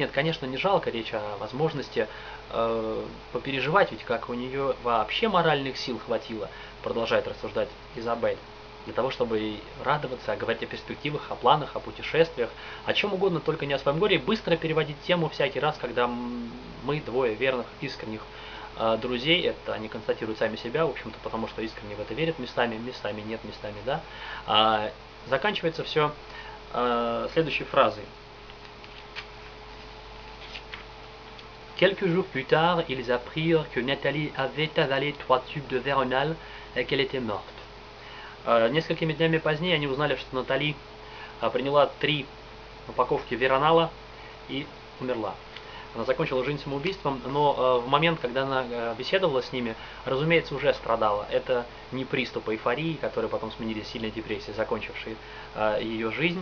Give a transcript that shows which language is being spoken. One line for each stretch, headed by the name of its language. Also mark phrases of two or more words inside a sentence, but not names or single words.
Russian: Нет, конечно, не жалко, речь о возможности попереживать, ведь как у нее вообще моральных сил хватило, продолжает рассуждать Изабель, для того, чтобы радоваться, говорить о перспективах, о планах, о путешествиях, о чем угодно, только не о своем горе, и быстро переводить тему всякий раз, когда мы, двое верных, искренних друзей, это они констатируют сами себя, в общем-то, потому что искренне в это верят, местами нет, местами да. Заканчивается все следующей фразой.
French: Quelques jours plus tard, ils apprirent que Nathalie avait avalé 3 tubes de Veronal et qu'elle était morte.
Russian: Несколькими днями позднее они узнали, что Натали приняла 3 упаковки Веронала и умерла. Она закончила жизнь самоубийством, но в момент, когда она беседовала с ними, разумеется, уже страдала. Это не приступ эйфории, которые потом сменились сильной депрессией, закончившей ее жизнь.